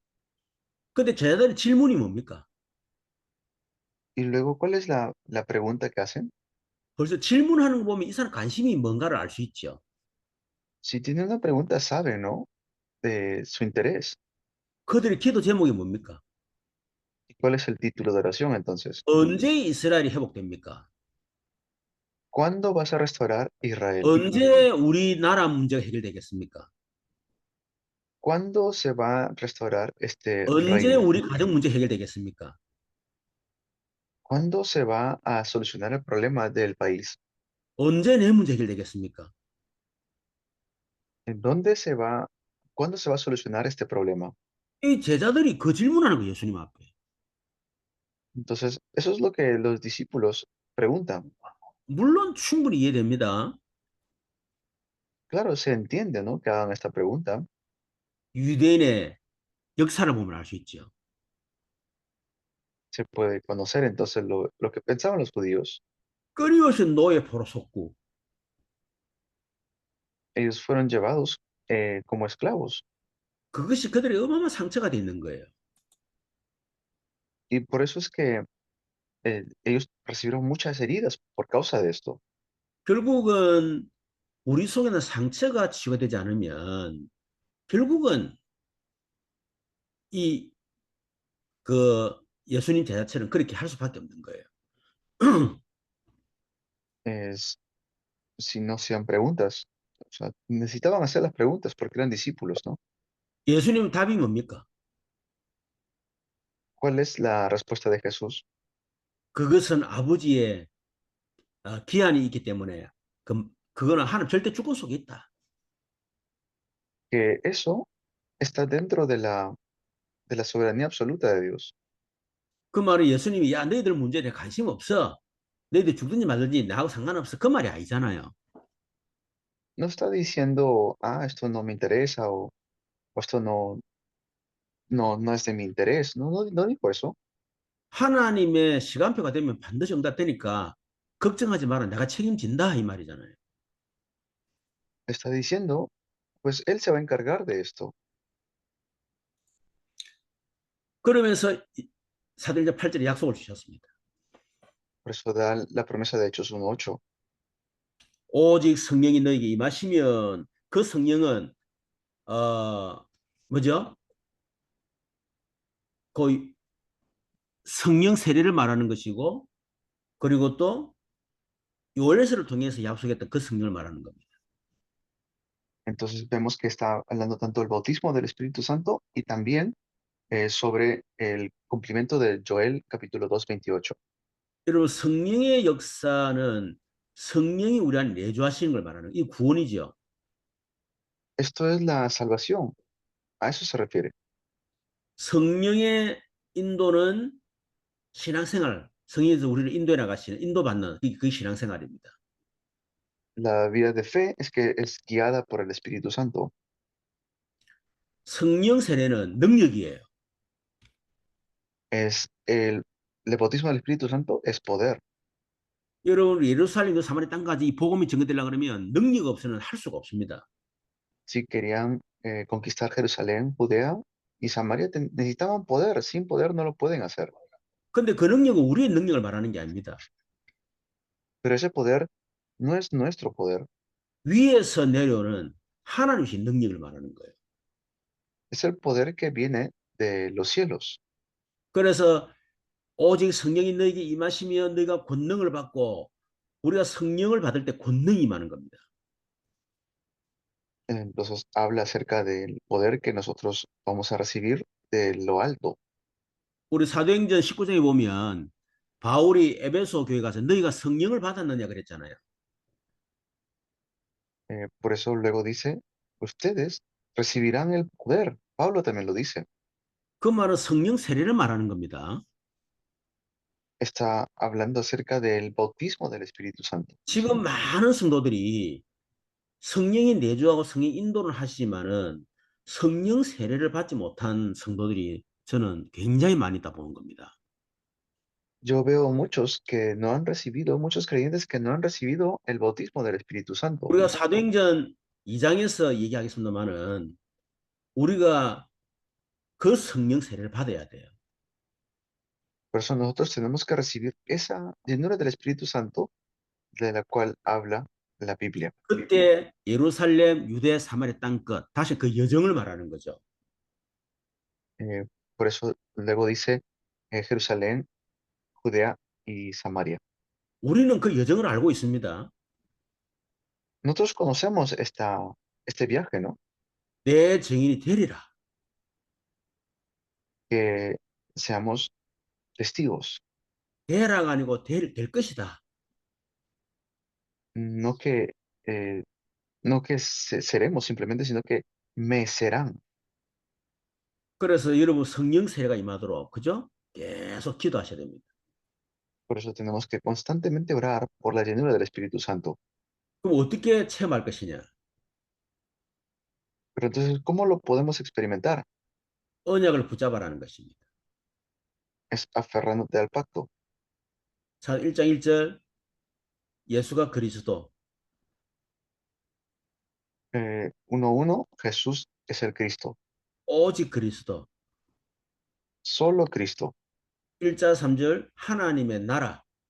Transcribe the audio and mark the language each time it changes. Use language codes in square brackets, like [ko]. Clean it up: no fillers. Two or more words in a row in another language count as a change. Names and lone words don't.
[ko] 근데 제자들의 질문이 뭡니까? [es] Y luego, ¿cuál es la pregunta que hacen? [ko] 벌써 질문하는 거 보면 이 사람 관심이 뭔가를 알 수 있죠. [es] Si tiene una pregunta, sabe, ¿no? De su interés. [ko] 그들의 기도 제목이 뭡니까? [es] ¿Y cuál es el título de oración entonces? [ko] 언제 이스라엘이 회복됩니까? [es] ¿Cuándo vas a restaurar Israel? [ko] 언제 우리나라 문제가 해결되겠습니까? [es] ¿Cuándo se va a restaurar este [ko] 언제 [es] reino? [ko] 우리 가정 문제 해결되겠습니까? [es] ¿Cuándo se va a solucionar el problema del país? [ko] 언제 내 문제 해결되겠습니까? [es] ¿En dónde se va, cuándo se va a solucionar este problema? [ko] 이 제자들이 그 질문하는 거예요, 예수님 앞에. [es] Entonces, eso es lo que los discípulos preguntan. [ko] 물론 충분히 이해됩니다. [es] Claro, se entiende, ¿no? Que hagan esta pregunta. [ko] 유대인의 역사를 보면 알 수 있죠. [es] Se puede conocer entonces lo que pensaban los judíos. [ko] 끊임없이 노예 포로 속고 [es] Ellos fueron llevados como esclavos [ko] 그것이 그들의 어마어마한 상처가 돼 있는 거예요. [es] y por eso es que ellos recibieron muchas heridas por causa de esto. [ko] 결국은 우리 속에는 상처가 치유되지 않으면 결국은 이 그 예수님 제자처럼 그렇게 할 수밖에 없는 거예요. [es] Es, si no hacían preguntas, o sea, necesitaban hacer las preguntas porque eran discípulos, ¿no? [ko] 예수님 답이 뭡니까? [es] ¿Cuál es la respuesta de Jesús? [ko] 그것은 아버지의 기한이 있기 때문에 그거는 하나님 절대 주권 속에 있다. [es] Que eso está dentro de la soberanía absoluta de Dios. [ko] 그 말은 예수님이 야 너희들 문제에 관심 없어. 너희들 죽든지 말든지 나하고 상관없어. 그 말이 아니잖아요. [es] No está diciendo, ah, esto no me interesa o esto no es de mi interés. No, no dijo eso. [ko] 하나님의 시간표가 되면 반드시 응답되니까 걱정하지 마라. 내가 책임진다 이 말이잖아요. [es] Está diciendo, pues Él se va a encargar de esto. [ko] 그러면서 사도행전 8절에 약속을 주셨습니다. [es] Por eso da la promesa de Hechos 1:8. [ko] 오직 성령이 너에게 임하시면 그 성령은 어 뭐죠? 그 성령 세례를 말하는 것이고 그리고 또 요한계시를 통해서 약속했던 그 성령을 말하는 겁니다. [es] Entonces vemos que está hablando tanto del bautismo del Espíritu Santo y también sobre el cumplimiento de Joel capítulo 2:28. [ko] 여러분 성령의 역사는 성령이 우리 안에 내주하시는 걸 말하는 이 구원이죠. [es] Esto es la salvación. A eso se refiere. [ko] 성령의 인도는 신앙생활, 성령에서 우리를 인도해 나가시는 인도받는 그게 신앙생활입니다. [es] La vida de fe es que es guiada por el Espíritu Santo. [ko] 성령 세례는 능력이에요. [es] Es el bautismo del Espíritu Santo es poder. [ko] 여러분 예루살렘과 사마리아 땅까지 이 복음이 전개되려고 그러면 능력 없이는 할 수가 없습니다. [es] Si querían conquistar Jerusalén, Judea y Samaria, necesitaban poder. Sin poder no lo pueden hacer. [ko] 근데 그 능력은 우리의 능력을 말하는 게 아닙니다. [es] Pero ese poder no es nuestro poder, [ko] 위에서 내려오는 하나님의 능력을 말하는 거예요. [es] es el poder que viene de los cielos. [ko] 그래서 오직 성령이 너에게 임하시며 너희가 권능을 받고 우리가 성령을 받을 때 권능이 임하는 겁니다. [es] Entonces habla acerca del poder que nosotros vamos a recibir de lo alto. [ko] 우리 사도행전 19장에 보면 바울이 에베소 교회 가서 너희가 성령을 받았느냐 그랬잖아요. [es] Por eso luego dice, ustedes recibirán el poder. Pablo también lo dice. [ko] 그 말은 성령 세례를 말하는 겁니다. [es] Está hablando acerca del bautismo del Espíritu Santo. [ko] 지금 많은 성도들이 성령이 내주하고 성령 인도를 하시지만은 성령 세례를 받지 못한 성도들이 저는 굉장히 많이 있다 보는 겁니다. [es] Yo veo muchos que no han recibido, muchos creyentes que no han recibido el bautismo del Espíritu Santo. [ko] 우리가 사도행전 2장에서 얘기하겠습니다만은 우리가 그 성령 세례를 받아야 돼요. [es] Por eso nosotros tenemos que recibir esa llenura del Espíritu Santo de la cual habla la Biblia. [ko] 그때 예루살렘, 유대, 사마리아 땅끝 다시 그 여정을 말하는 거죠. [es] Eh, por eso luego dice Jerusalén, Judea y Samaria. [ko] 우리는 그 여정을 알고 있습니다. [es] Nosotros conocemos este viaje, ¿no? [ko] 내 증인이 되리라. [es] Que seamos testigos, [ko] 되라가 아니고 될 것이다. [es] no que, no que seremos simplemente, sino que me serán. [ko] 그래서 여러분 성령 세례가 임하도록 그죠? 계속 기도하셔야 됩니다. [es] Por eso tenemos que constantemente orar por la llenura del Espíritu Santo. [ko] 그럼 어떻게 체험할 것이냐? [es] Pero entonces, ¿cómo lo podemos experimentar? [ko] 언약을 붙잡아라는 것입니다. [es] Es aferrándote al pacto. [ko] 자, 1장 1절 예수가 그리스도 [es] 1:1, Jesús es el Cristo, [ko] 오직 그리스도 [es] solo Cristo. [ko] 1장 3절 하나님의 나라